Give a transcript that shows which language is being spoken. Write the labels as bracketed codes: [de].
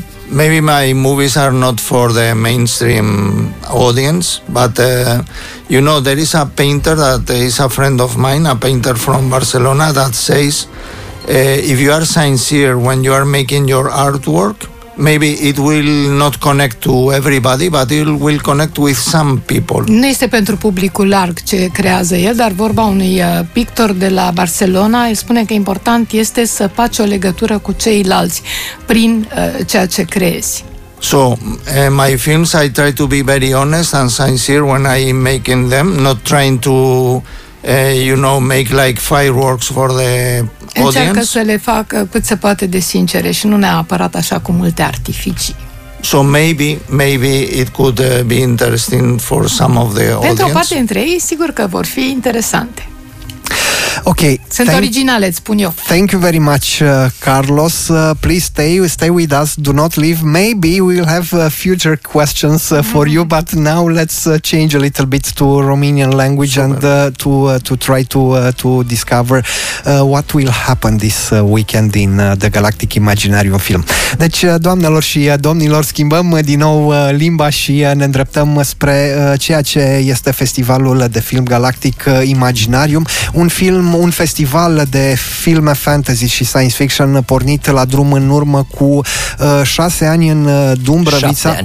[en] maybe my movies are not for the mainstream audience, but you know, there is a painter that is a friend of mine, a painter from Barcelona, that says, if you are sincere when you are making your artwork, maybe it will not connect to everybody, but it will connect with some people. [ro] Nu este pentru publicul larg ce creează el, dar vorba unui pictor de la Barcelona, el spune că important este să faci o legătură cu ceilalți prin ceea ce creezi. [en] So, in my films I try to be very honest and sincere when I am making them, not trying to you know, make like fireworks for the audience. [ro] Încearcă să le fac cât se poate de sincere și nu neapărat așa cu multe artificii. [en] So maybe, maybe it could be interesting for some of the [ro] Pentru [en] audience. [ro] Pentru o parte dintre ei, sigur că vor fi interesante. [en] Okay, [ro] sunt originale, îți spun eu. [en] Thank you very much, Carlos. Please stay with us. Do not leave. Maybe we'll have future questions for you, but now let's change a little bit to Romanian language. Super. And to try to discover what will happen this weekend in the Galactic Imaginarium film. [ro] Deci, doamnelor și domnilor, schimbăm din nou limba și ne îndreptăm spre ceea ce este festivalul de film Galactic Imaginarium, un festival de filme fantasy și science fiction pornit la drum în urmă cu 6 ani în Dumbrăvița.